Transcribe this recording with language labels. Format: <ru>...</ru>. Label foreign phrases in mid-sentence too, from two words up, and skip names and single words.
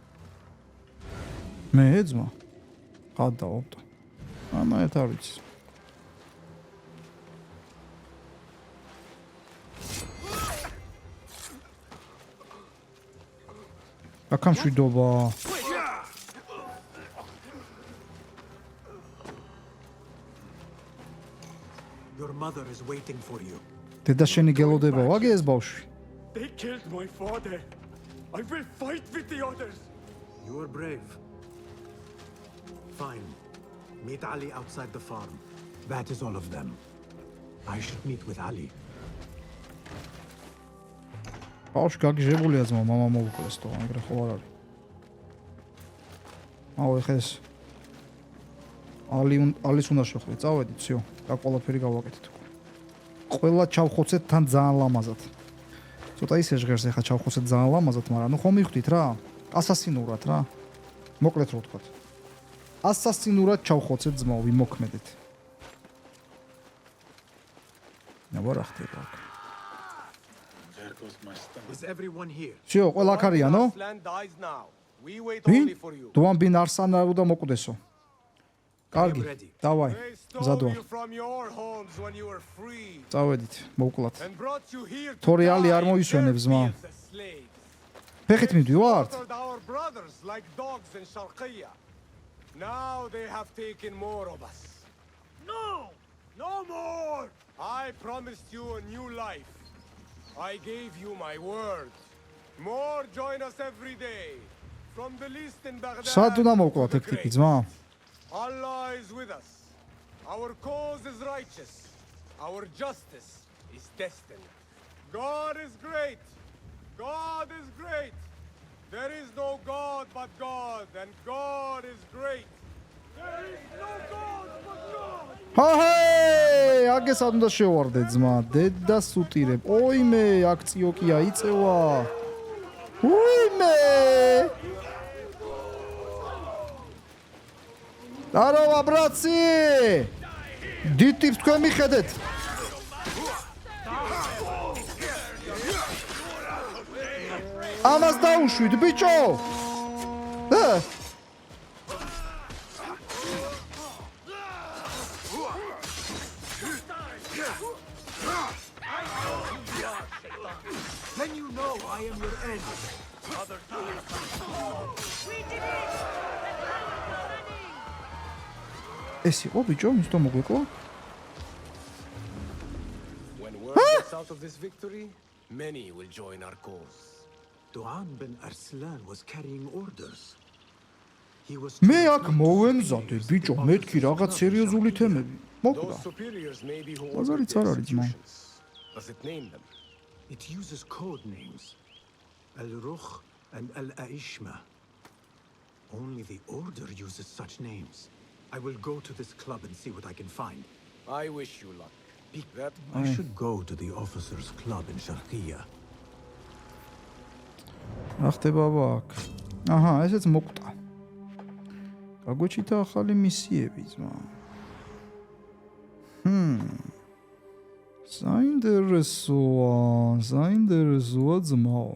<ka>მე ძმა გადავობ. ამათ არის. აკამ შვიდობა.</ka> <en>Your mother is waiting for you.</en> <ka>დედა შენი გელოდება ვაგე ეს ბავშვი.</ka> <en>They killed my father. I will fight with the others. You are brave. Fine. Meet Ali outside the farm. That is all of them. I should meet with Ali.</en> <ka>ბავშვი გაგიჟებულია ძმა, მამა მოუკლეს თო, ეგრე ხო არ არის. აუ ეხა ეს ალის უნდა შეხვდეთ, წავედით, всё. და ყველაფერი გავაკეთეთ. ყველა ჩავხოცეთ თან ძალიან ლამაზად. ცოტა ისე ჟღერს ეხა ჩავხოსეთ ძალიან ლამაზად, მაგრამ ნუ ხომ მივხვდით რა? ასასინურად რა. მოკლედ რო ვთქვათ. ასასინურად ჩავხოცეთ ძმაო, ვიმოქმედეთ. ნაბარა ხდება აქ.</ka> <en>There goes my stomach. Is everyone here?</en> <ka>всё, ყველა აქ არიანო?</ka> <en>Land dies now. We wait</en> <ka>ვინ?</ka> <en>only for you.</en> <ka>დუანბინ არსანაუ და მოკვდესო. კარგი, დავაი,</ka> <en>They</en> <ka>მზად</ka> <en>stole</en> <ka>ვარ.</ka> <en>you from your homes when you were free</en> <ka>წავედით, მოვკლათ.</ka> <en>and brought you here to</en> <ka>თორეალი არ</ka> <en>die in</en> <ka>მოისვენებს,</ka> <en>their</en> <ka>ძმა.</ka> <en>fields as slaves.</en> <ka>ფეხით მივდივართ?</ka> <en>Slaughtered our brothers like dogs in Sharqiya. Now they have taken more of us. No! No more! I promised you a new life. I gave you my word. More join us every day. From the least in Baghdad.</en> <ka>სად უნდა მოვკლათ</ka> <en>to</en> <ka>ეგ</ka> <en>the</en> <ka>ტიპი,</ka> <en>great.</en> <ka>ძმა?</ka> <en>Allah is with us. Our cause is righteous. Our justice is destined. God is great. God is great. There is no God but God, and God is great. There is no God but God.</en> <ka>ჰაი, აგე სად უნდა შევარდე ძმა? დედა სუტირებ. ოიმე, აქციო კი აიწევა. უიმე!</ka> <ru>Здорово, братцы!</ru> <ka>დიდ ტიპს თქვენ მიხედეთ. ამას დაუშვით, ბიჭო!</ka> <en>Then you know I am your end.</en> <ka>ეს იყო ბიჭო, ის თო მოგვეკვა?</ka> <en>When word gets out of this victory, many will join our cause. Duan bin Arslan was carrying orders. He was</en> <ka>მე აქ მოვემზადე, ბიჭო, მეთქი რაღაც სერიოზული თემები. მოკვდა.</ka> <en>Those superiors may be who</en> <ka>ბაზარიც არ არის, ძმა.</ka> <en>Does it name them? It uses code names. Al-Rukh and Al-Aishma. Only the Order uses such names. I will go to this club and see what I can find. I wish you luck. That I should go to the officers' club in Sharqiya.</en> <ka>რა ხდება აქ? აჰა, ესეც მოკვდა. გაგვეჩითა ახალი მისიები, ძმა. საინტერესოა ძმაო.</ka>